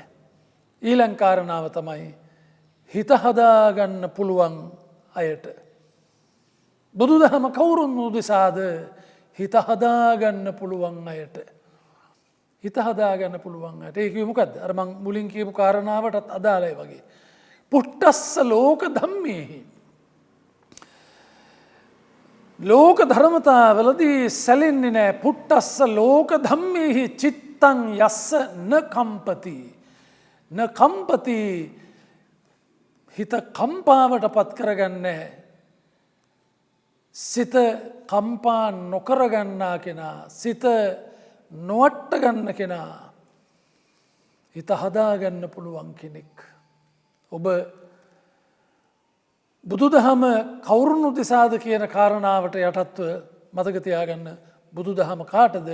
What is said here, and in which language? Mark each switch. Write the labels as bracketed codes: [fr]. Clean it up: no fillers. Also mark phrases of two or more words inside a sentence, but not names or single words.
[si] ඊළඟ කාරණාව තමයි හිත හදාගන්න පුළුවන් අයට බුදුදහම කවුරුන් උදෙසාද හිත හදාගන්න පුළුවන් අයට හිත හදාගන්න පුළුවන් අයට ඒක මොකද්ද? අර මං මුලින් කියපු කාරණාවටත් අදාළයි වගේ. [pi] පුට්ටස්ස ලෝක ධම්මේහි [si] ලෝක ධර්මතාවලදී සැලෙන්නේ නැහැ. [pi] පුට්ටස්ස ලෝක ධම්මේහි චිත්තං යස්ස න කම්පති න කම්පති [si] හිත කම්පාවට පත් කරගන්නේ සිත කම්පා නොකරගන්නා කෙනා සිත නොවට්ට ගන්න කෙනා හිත හදාගන්න පුළුවන් කෙනෙක්. ඔබ බුදුදහම කවුරුන් උදෙසාද කියන කාරණාවට යටත්ව මතක තියාගන්න බුදුදහම කාටද?